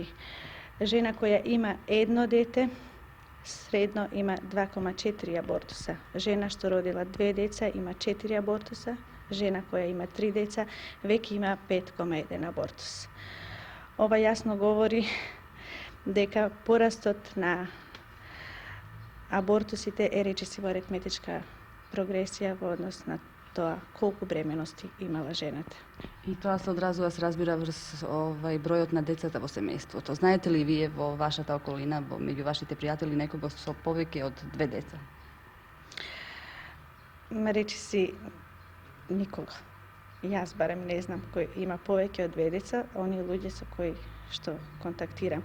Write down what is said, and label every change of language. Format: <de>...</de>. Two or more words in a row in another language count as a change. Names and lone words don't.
<sr>Žena koja ima jedno dete sredno ima 2,4 abortusa. Žena što rodila 2 deca ima 4 abortusa. Žena koja ima 3 deca vek ima 5,1 abortus. Ova jasno govori</sr> <mk>дека порастот на абортусите е речисиво аритметичка прогресија во однос на тоа колку бременности имала жената. I to se odrazува, se разбира, врз бројот на децата во семејството. Знаете ли вие во вашата околина, меѓу вашите пријатели, некого со повеќе од 2 деца? Речиси никога. Јас барем не знам кој има повеќе од 2 деца, оние луѓе со кои што контактирам.</mk>